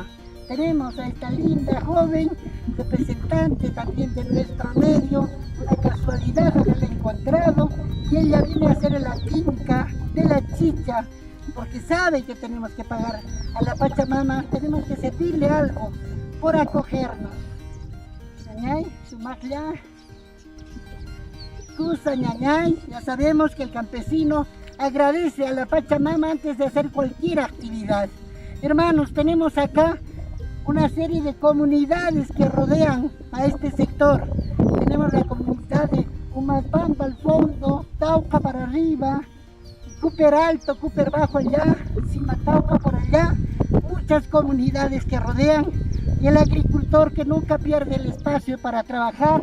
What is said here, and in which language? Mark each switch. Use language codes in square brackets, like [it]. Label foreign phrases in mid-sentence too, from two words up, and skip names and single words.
[es] Tenemos a esta linda joven, representante también de nuestro medio, una casualidad haberla encontrado, y ella viene a hacer la finca de la chicha, porque sabe que tenemos que pagar a la Pachamama, tenemos que servirle algo por acogernos. [qu] Ñañay, sumaglia, Cusa Ñañay, [es] ya sabemos que el campesino agradece a la Pachamama antes de hacer cualquier actividad. Hermanos, tenemos acá una serie de comunidades que rodean a este sector. Tenemos la comunidad de Humapampa al fondo, Tauca para arriba, Cúper Alto, Cúper Bajo allá, Simatauca por allá, muchas comunidades que rodean, y el agricultor que nunca pierde el espacio para trabajar.